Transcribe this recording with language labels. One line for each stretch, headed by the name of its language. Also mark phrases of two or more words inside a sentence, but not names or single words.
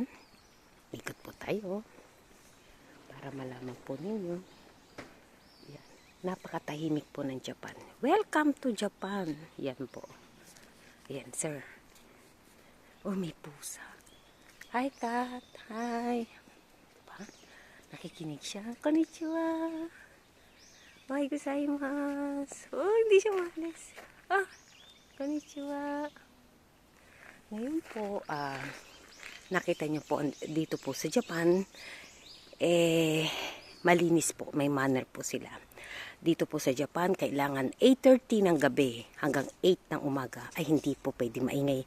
Filipino: Ikot po tayo para malaman po ninyo. Yan. Napakatahimik po ng Japan.
English: Welcome to Japan.
Filipino: Yan po. Yan,
English: sir.
Filipino: Oh, may pusa.
English: Hi, cat. Hi.
Filipino: Pa? Nakikinig siya.
Japanese: こんにちは。おはよう ございます.
Filipino: Oh, hindi siya malis. Ah, konnichiwa. Ngayon po, nakita nyo po dito po sa Japan, malinis po, may manner po sila. Dito po sa Japan, kailangan 8:30 ng gabi hanggang 8 ng umaga ay hindi po pwede maingay.